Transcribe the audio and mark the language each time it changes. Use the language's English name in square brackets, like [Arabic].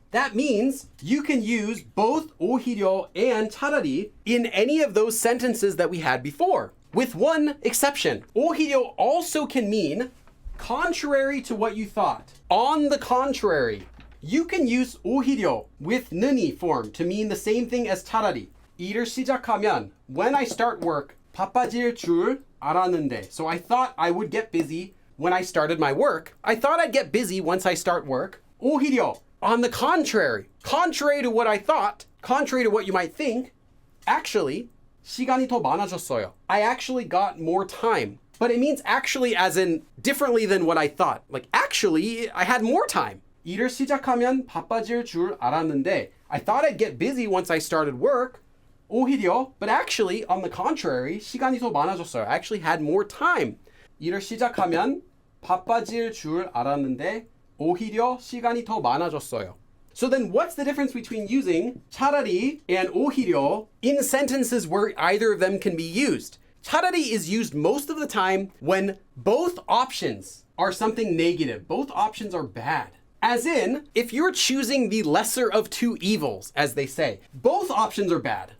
[English] That means you can use both 오히려 and 차라리 in any of those sentences that we had before, with one exception. 오히려 also can mean contrary to what you thought. On the contrary. You can use 오히려 with 느니 form to mean the same thing as 차라리. [Korean] 일을 시작하면, [English] when I start work, [Korean] 바빠질 줄 알았는데. [English] So I thought I would get busy when I started my work. I thought I'd get busy once I start work. 오히려, on the contrary to what I thought, contrary to what you might think, actually, [Korean] 시간이 더 많아졌어요. [English] I actually got more time. But it means actually as in differently than what I thought. Like actually, I had more time. [Korean] 일을 시작하면 바빠질 줄 알았는데 [English] I thought I'd get busy once I started work. 오히려, but actually, on the contrary, [Korean] 시간이 더 많아졌어요. [English] I actually had more time. [Korean] 일을 시작하면 바빠질 줄 알았는데 오히려 시간이 더 많아졌어요. [English] So then what's the difference between using 차라리 and 오히려 in sentences where either of them can be used? 차라리 is used most of the time when both options are something negative. Both options are bad. As in, if you're choosing the lesser of two evils, as they say, both options are bad.